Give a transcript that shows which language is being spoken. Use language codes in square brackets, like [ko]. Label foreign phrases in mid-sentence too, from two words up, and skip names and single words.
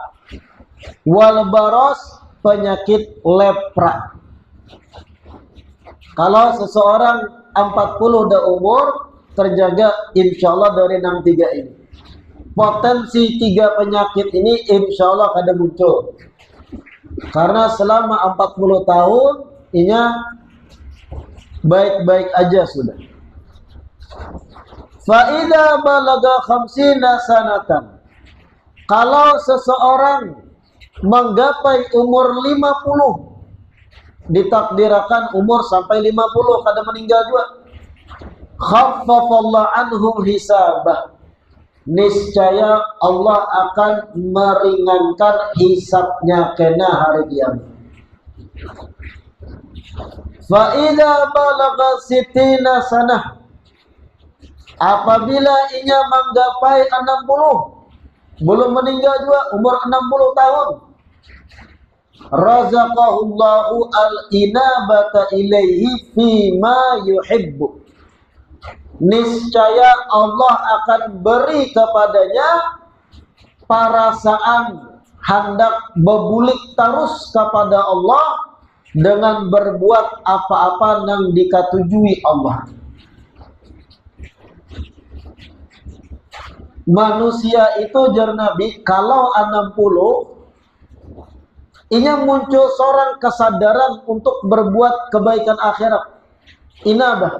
[ar] Wal baros, [id] penyakit lepra. Kalau seseorang 40 dah umur, terjaga [ar] insya Allah [id] dari 63 ini. Potensi tiga penyakit ini [ar] insya Allah [id] kada muncul. Karena selama 40 tahun inya baik-baik aja sudah. [ar] Fa idza balaga 50 sanatan. [id] Kalau seseorang menggapai umur 50, ditakdirkan umur sampai 50 kada meninggal juga, [ar] khaffafallahu anhu hisabah, [id] niscaya Allah akan meringankan hisabnya kena hari kiamat. [ar] Fa idza balagha 60 sanah. [id] Apabila inya menggapai 60, belum meninggal juga, umur 60 tahun, [ar] razaqahullahu al-inabata ilaihi fima yuhibbu, [id] niscaya Allah akan beri kepadanya perasaan hendak berbulik terus kepada Allah dengan berbuat apa-apa yang dikatujui Allah. Manusia itu jar Nabi kalau 60 inya muncul seorang kesadaran untuk berbuat kebaikan akhirat. Inabah.